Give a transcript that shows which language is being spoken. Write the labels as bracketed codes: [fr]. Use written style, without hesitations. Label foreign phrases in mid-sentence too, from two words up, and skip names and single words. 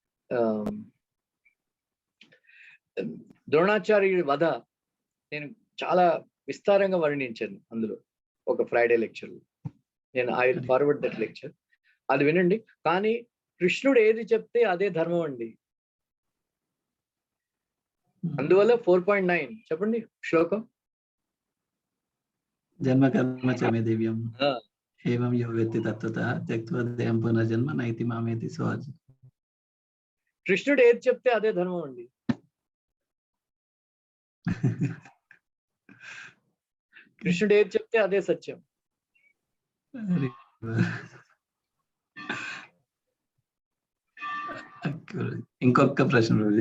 [te] ద్రోణాచార్యుడి వధ నేను చాలా విస్తారంగా వర్ణించాను అందులో ఒక [en] Friday lecture. I will forward that lecture, [te] అది వినండి. కానీ కృష్ణుడు ఏది చెప్తే అదే ధర్మం అండి. అందువల్ల 4.9 చెప్పండి శ్లోకం. [sa] జన్మ కర్మ చ మే దివ్యం ఏవం యో వేత్తి తత్వతః త్యక్త్వా దేహం పునర్జన్మ నైతి మామేతి స్వాజ్. [te] కృష్ణుడు ఏది చెప్తే అదే ధర్మం అండి. కృష్ణుడు ఏది చెప్తే అదే సత్యం. ఇంకొక ప్రశ్న రోజు.